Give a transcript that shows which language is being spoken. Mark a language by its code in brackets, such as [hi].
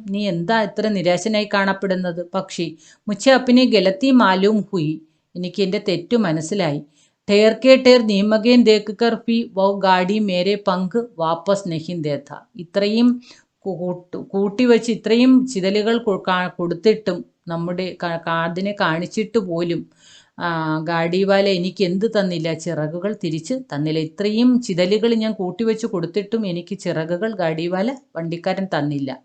[ml] നീ എന്താ ഇത്ര നിരാശനായി കാണപ്പെടുന്നത്? [hi] പക്ഷി, മുझे अपनी गलती मालूम हुई. [ml] എനിക്ക് എൻ്റെ തെറ്റു മനസ്സിലായി. [hi] ठेर के ठेर दीमकें देखकर भी वो गाड़ी मेरे पंख वापस नहीं देता. [ml] ഇത്രയും കൂട്ടിവെച്ച് ഇത്രയും ചിതലുകൾ കൊടുത്തിട്ടും, നമ്മുടെ അതിനെ കാണിച്ചിട്ട് പോലും ഗാഡിവാല എനിക്ക് എന്ത് തന്നില്ല? ചിറകുകൾ തിരിച്ച് തന്നില്ല. ഇത്രയും ചിതലുകൾ ഞാൻ കൂട്ടിവെച്ച് കൊടുത്തിട്ടും എനിക്ക് ചിറകുകൾ ഗാഡിവാല വണ്ടിക്കാരൻ തന്നില്ല.